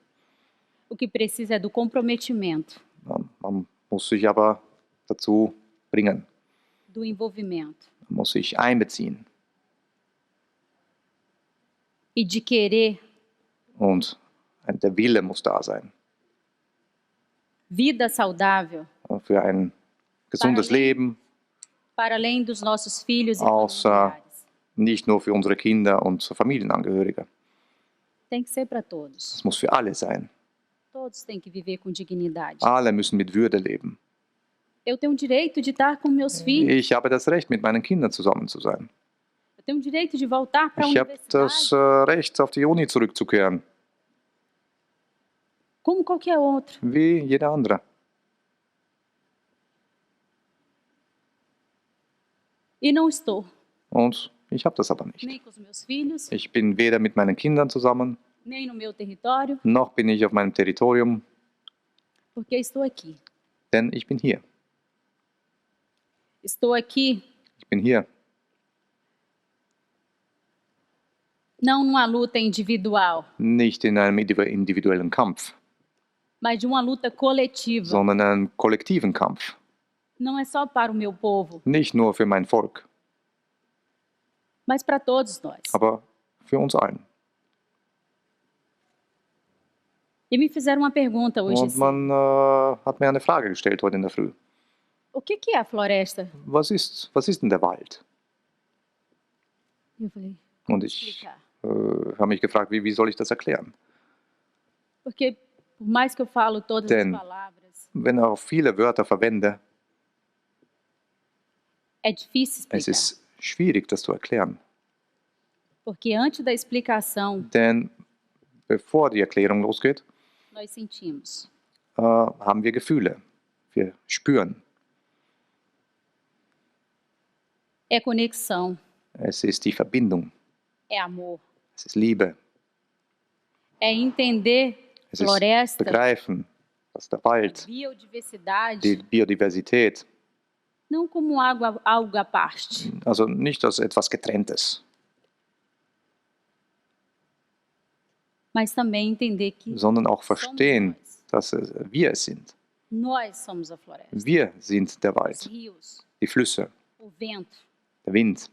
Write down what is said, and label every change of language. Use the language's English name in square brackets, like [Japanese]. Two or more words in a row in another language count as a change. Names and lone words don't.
[Portuguese] O que precisa é do comprometimento, [German] Man muss sich aber dazu bringen. [Portuguese] do envolvimento [German] Man muss sich einbeziehen. [Portuguese] e de querer [German] Und der Wille muss da sein. [Portuguese] vida saudável [German] Für ein gesundes Leben, [Portuguese] para além dos nossos filhos e [German] außer [Portuguese] familiares. [German] nicht nur für unsere Kinder und Familienangehörige. [Portuguese] Tem que ser para todos. [German] Es muss für alle sein. [Portuguese] Todos têm que viver com dignidade. [German] Alle müssen mit Würde leben. [Portuguese] Eu tenho o direito de estar com meus filhos. [German] Ich habe das Recht, mit meinen Kindern zusammen zu sein. [Portuguese] Eu tenho o direito de voltar para a [German] Ich habe das [Portuguese] universidade [German] Recht, auf die Uni zurückzukehren, [Portuguese] como qualquer outro. [German] wie jeder andere. [Portuguese] E não estou [German] Und ich habe das aber nicht. [Portuguese] nem com os meus filhos, [German] Ich bin weder mit meinen Kindern zusammen, [Portuguese] nem no meu território, [German] noch bin ich auf meinem Territorium, [Portuguese] porque estou aqui. [German] denn ich bin hier. [Portuguese] Estou aqui [German] Ich bin hier [Portuguese] não numa luta individual, [German] nicht in einem individuellen Kampf, [Portuguese] mas de uma luta coletiva. [German] sondern einem kollektiven Kampf. [Portuguese] Não é só para o meu povo, [German] Nicht nur für mein Volk, [Portuguese] mas para todos nós. [German] aber für uns allen. [Portuguese] E me fizeram uma pergunta hoje [German] Und [Portuguese] cedo. [German] man hat mir eine Frage gestellt heute in der Früh. [Portuguese] O que é a floresta? [German] Was ist denn der Wald? [Portuguese] E eu falei, [German] Und [Portuguese] como [German] ich [Portuguese] explicar? [German] habe mich gefragt, wie soll ich das erklären? [Portuguese] Porque por mais que eu falo todas [German] Denn- [Portuguese] as palavras, [German] Wenn ich auch viele Wörter verwende, [Portuguese] é difícil [German] es [Portuguese] explicar. [German] ist schwierig, das zu erklären. [Portuguese] Porque antes da explicação, [German] Denn bevor die Erklärung losgeht, [Portuguese] nós sentimos. [German] haben wir Gefühle. Wir spüren. [Portuguese] É conexão, [German] Es ist die Verbindung. [Portuguese] é amor, [German] Es ist Liebe. [Portuguese] é entender [German] Es ist [Portuguese] floresta, [German] Begreifen, dass der Wald, [Portuguese] biodiversidade, [German] die Biodiversität, [Portuguese] não como algo à parte, [German] also nicht als etwas Getrenntes, [Portuguese] mas também entender que [German] sondern auch [Portuguese] somos [German] verstehen, [Portuguese] nós. [German] dass wir es sind. [Portuguese] Nós somos a floresta. [German] Wir sind der [Portuguese] Os [German] Wald, [Portuguese] rios, [German] die Flüsse, [Portuguese] o vento, [German] der Wind,